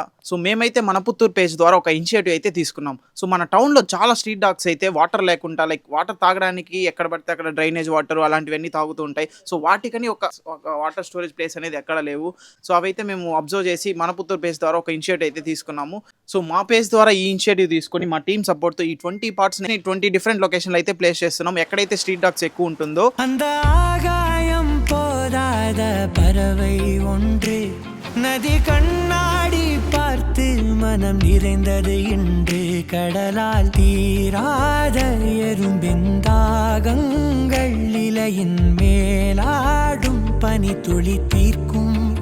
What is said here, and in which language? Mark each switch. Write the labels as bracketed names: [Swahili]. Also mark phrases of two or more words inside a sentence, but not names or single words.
[Telugu] సో, మేమైతే మన పుత్తూర్ పేజ్ ద్వారా ఒక ఇనిషియేటివ్ అయితే తీసుకున్నాం. సో, మన టౌన్‌లో చాలా [English] street dogs [Telugu] అయితే వాటర్ లేకుండా వాటర్ తాగడానికి ఎక్కడ పడితే అక్కడ [English] drainage water [Telugu] అలాంటివన్నీ తాగుతూ ఉంటాయి. సో, వాటికని ఒక [English] water storage place [Telugu] అనేది ఎక్కడ లేవు. సో, అవైతే మేము అబ్జర్వ్ చేసి మన పుత్తూర్ పేజ్ ద్వారా ఒక ఇనిషియేటివ్ అయితే తీసుకున్నాము. సో, మా పేజ్ ద్వారా ఈ ఇనిషియేటివ్ తీసుకొని మా [English] team support [Telugu] ఈ 20 పాట్స్‌ని 20 [English] different location [Telugu] అయితే ప్లేస్ చేస్తున్నాం. ఎక్కడైతే [English] street dogs [Telugu] ఎక్కువ ఉంటుందో [Tamil] அந்த ஆகாயம் போதாத பறவை ஒன்று நதி கண்ணாடி பார்த்து மனம் நிறைந்தது இன்று கடலால் தீராத எறும்பின் தாகங்கள் இலையின் மேலாடும் பனி துளி தீர்க்கும்